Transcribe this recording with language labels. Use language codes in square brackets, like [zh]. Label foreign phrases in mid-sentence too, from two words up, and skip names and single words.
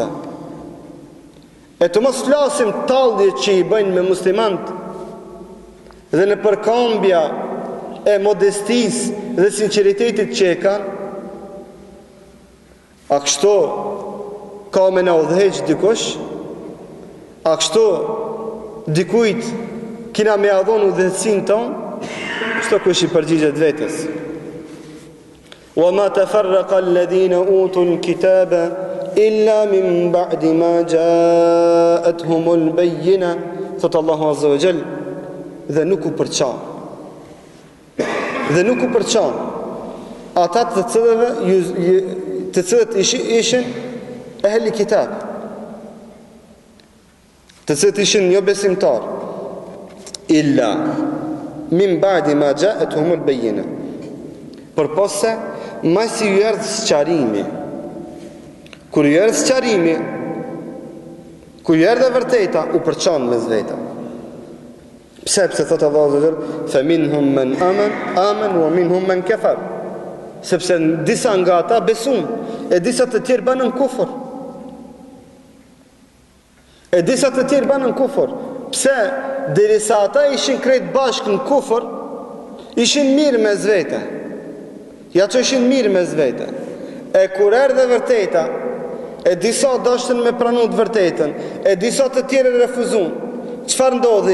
[sq] E të mos flasim talljet që i bëjnë me muslimanët dhe në përkambja e modestisë dhe sinqeritetit që e kanë. A kështu ka me na udhëheq dikush? A kështu dikujt kina me adhon udhëhecin tonë? Kështu kush i përgjigjet vetes. [ar] وما تفرق الذين أوتوا الكتاب إلا من بعد ما جاءتهم البينة thot Allahu عز وجل, [sq] dhe nuk u përçan ata të cilët ishin ehli kitab, të cilët ishin jo besimtar, [ar] إلا من بعد ما جاءتهم البينة, [sq] përpose masi ju erdhë sqarimi. Kur ju erdhë sqarimi, kur ju erdhë e vërteta, u përçan me zveta. Pse thot Allahu [ar] عز وجل, فمنهم من آمن ومنهم من كفر. [sq] Sepse disa nga ata besun, e disa të tjerë banën kufër. Pse? Derisa ata ishin krejt bashkë në kufër, ishin mirë me zvete. Ja që ishin mirë me zvete. E kur erdhe vërteta, e disa dashën me pranu të vërtetën, e disa të tjere refuzun, qëfar ndodhi?